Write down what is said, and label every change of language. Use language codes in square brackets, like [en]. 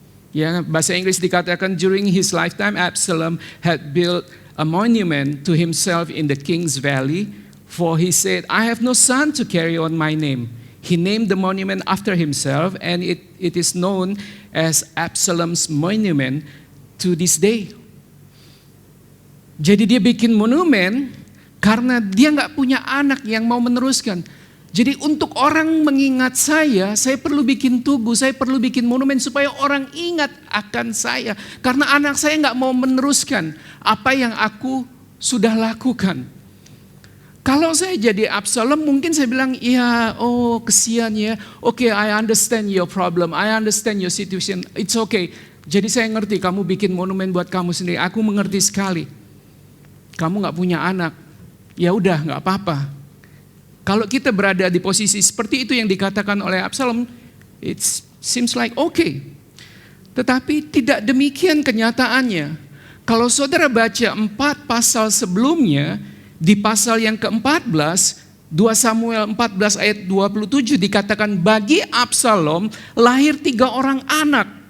[id] Ya, bahasa Inggris dikatakan, [en] during his lifetime Absalom had built a monument to himself in the King's Valley, for he said, I have no son to carry on my name. He named the monument after himself, and it is known as Absalom's monument to this day. [id] Jadi dia bikin monumen karena dia nggak punya anak yang mau meneruskan. Jadi untuk orang mengingat saya perlu bikin tugu, saya perlu bikin monumen supaya orang ingat akan saya. Karena anak saya nggak mau meneruskan apa yang aku sudah lakukan. Kalau saya jadi Absalom, mungkin saya bilang, ya, oh kesian ya. [en] Okay, I understand your problem, I understand your situation, it's okay. [id] Jadi saya ngerti kamu bikin monumen buat kamu sendiri, aku mengerti sekali. Kamu nggak punya anak. Ya udah, nggak apa-apa. Kalau kita berada di posisi seperti itu yang dikatakan oleh Absalom, [en] it seems like okay. [id] Tetapi tidak demikian kenyataannya. Kalau saudara baca 4 pasal sebelumnya, di pasal yang ke-14, 2 Samuel 14 ayat 27 dikatakan, bagi Absalom lahir 3 orang anak.